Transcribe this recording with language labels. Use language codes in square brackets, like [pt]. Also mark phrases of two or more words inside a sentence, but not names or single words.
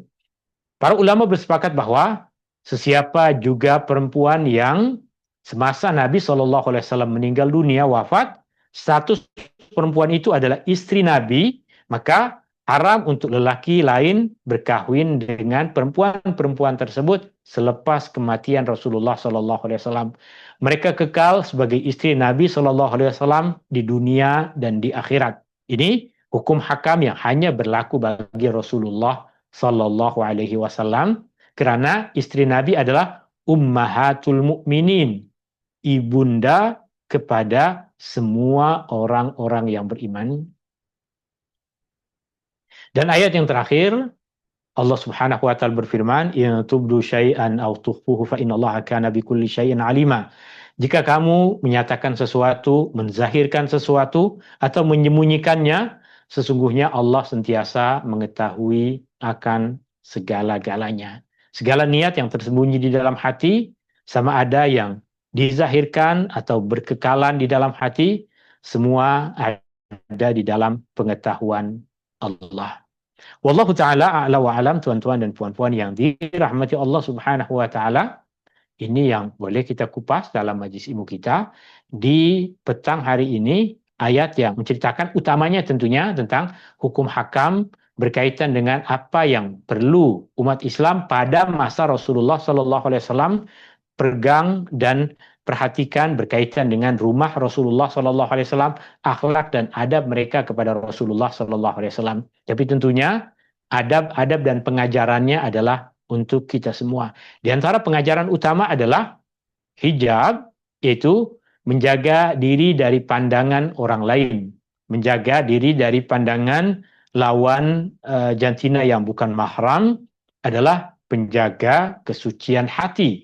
[ms] Para ulama bersepakat bahwa sesiapa juga perempuan yang semasa Nabi SAW meninggal dunia, wafat, status perempuan itu adalah istri Nabi, maka haram untuk lelaki lain berkahwin dengan perempuan-perempuan tersebut selepas kematian Rasulullah SAW. Mereka kekal sebagai istri Nabi SAW di dunia dan di akhirat. Ini hukum hakam yang hanya berlaku bagi Rasulullah SAW, karena istri Nabi adalah [ar] أمهات المؤمنين, [ms] ibunda kepada semua orang-orang yang beriman. Dan ayat yang terakhir, [ar] الله سبحانه و تعالى berfirman, "إن تبدوا شيئا أو تخفوه فإن الله كان بكل شيء عليما." [ms] Jika kamu menyatakan sesuatu, menzahirkan sesuatu atau menyembunyikannya, sesungguhnya Allah sentiasa mengetahui akan segala-galanya. Segala niat yang tersembunyi di dalam hati, sama ada yang dizahirkan atau berkekalan di dalam hati, semua ada di dalam pengetahuan Allah. [ar] والله تعالى أعلى و أعلم, [ms] tuan-tuan dan puan-puan yang dirahmati [ar] الله سبحانه و تعالى. [ms] Ini yang boleh kita kupas dalam majlis ilmu kita di petang hari ini, ayat yang menceritakan utamanya tentunya tentang hukum hakam berkaitan dengan apa yang perlu umat Islam pada masa Rasulullah SAW pegang dan perhatikan berkaitan dengan rumah Rasulullah [ar] صلى الله عليه وسلم, [ms] akhlak dan adab mereka kepada Rasulullah [ar] صلى الله عليه وسلم. [ms] Tapi tentunya adab-adab dan pengajarannya adalah untuk kita semua. Di antara pengajaran utama adalah hijab, yaitu menjaga diri dari pandangan orang lain, menjaga diri dari pandangan lawan jantina yang bukan mahram adalah penjaga kesucian hati.